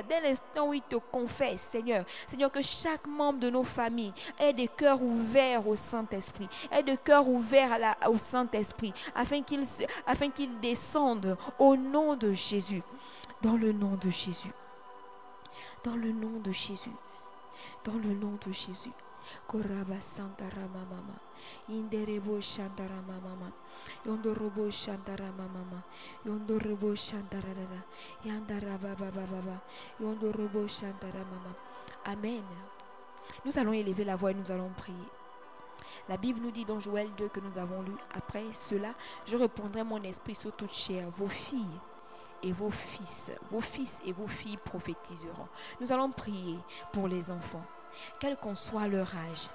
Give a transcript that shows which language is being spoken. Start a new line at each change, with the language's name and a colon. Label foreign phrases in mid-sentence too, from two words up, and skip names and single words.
French: Dès l'instant où il te confesse, Seigneur, que chaque membre de nos familles ait des cœurs ouverts au Saint-Esprit, ait des cœurs ouverts au Saint-Esprit, afin qu'il descende au nom de Jésus. Dans le nom de Jésus. Dans le nom de Jésus. Dans le nom de Jésus. Koraba Santara mama, Inderebo Shantara Mama. Yondorobo Shantara Mama. Yondorobo Shantara Dada. Yandara Baba Baba. Yondorobo Shantara Mama. Amen. Nous allons élever la voix et nous allons prier. La Bible nous dit dans Joël 2 que nous avons lu, après cela, je répandrai mon esprit sur toute chair, vos filles et vos fils et vos filles prophétiseront. Nous allons prier pour les enfants, quel qu'en soit leur âge.